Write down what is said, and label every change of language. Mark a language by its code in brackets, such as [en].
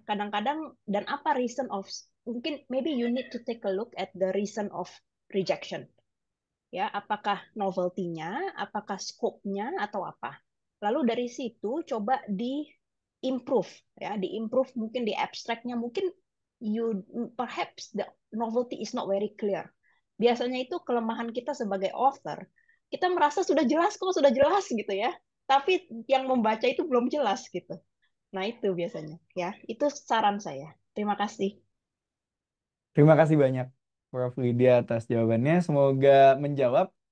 [id] Kadang-kadang dan apa [en] reason of, mungkin maybe you need to take a look at the reason of rejection. [id] Ya, apakah novelty-nya, apakah scope-nya atau apa. Lalu dari situ coba di-improve ya, di-improve mungkin di abstract-nya mungkin [en] perhaps the novelty is not very clear. [id] Biasanya itu kelemahan kita sebagai author, kita merasa sudah jelas kok, sudah jelas gitu ya. Tapi yang membaca itu belum jelas gitu. Nah, itu biasanya ya. Itu saran saya. Terima kasih. Terima kasih banyak Prof. Lydia atas jawabannya. Semoga menjawab.